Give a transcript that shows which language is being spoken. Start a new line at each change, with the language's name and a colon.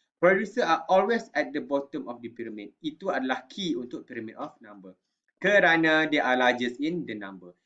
English: Producer are always at the bottom of the pyramid.
Malay: Itu adalah key untuk pyramid of number. Kerana
English: they are largest in the number.